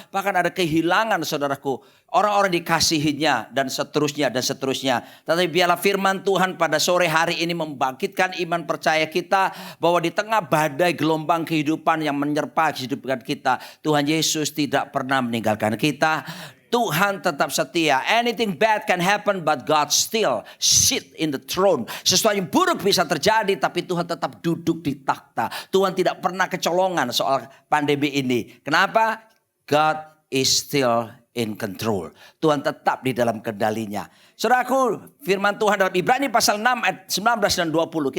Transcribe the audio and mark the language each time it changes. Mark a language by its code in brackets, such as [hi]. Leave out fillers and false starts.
[id] Bahkan ada kehilangan saudaraku orang-orang dikasihinya dan seterusnya dan seterusnya. Tetapi biarlah firman Tuhan pada sore hari ini membangkitkan iman percaya kita. Bahwa di tengah badai gelombang kehidupan yang menyerpa kehidupan kita. Tuhan Yesus tidak pernah meninggalkan kita. Tuhan tetap setia. [en] Anything bad can happen but God still sit in the throne. [id] Sesuatu yang buruk bisa terjadi tapi Tuhan tetap duduk di takhta. Tuhan tidak pernah kecolongan soal pandemi ini. Kenapa? [en] God is still in control. [id] Tuhan tetap di dalam kendalinya. Saudaraku, firman Tuhan dalam Ibrani pasal 6 ayat 19 dan 20.